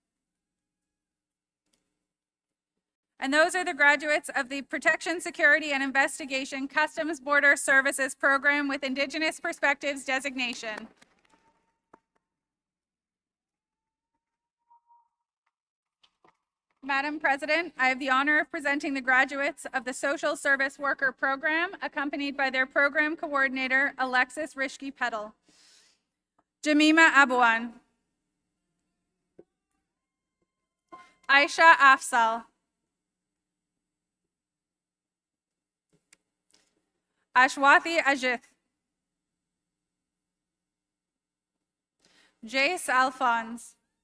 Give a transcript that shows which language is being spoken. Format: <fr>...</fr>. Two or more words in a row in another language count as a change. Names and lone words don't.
<en>And those are the graduates of the Protection, Security, and Investigation Customs Border Services Program with Indigenous Perspectives designation. Madam President, I have the honor of presenting the graduates of the Social Service Worker Program, accompanied by their program coordinator, Alexis Rishke-Petal. Jamima Abouan. Aisha Afsal. Ashwathi Ajith. Jace Alphonse.</en>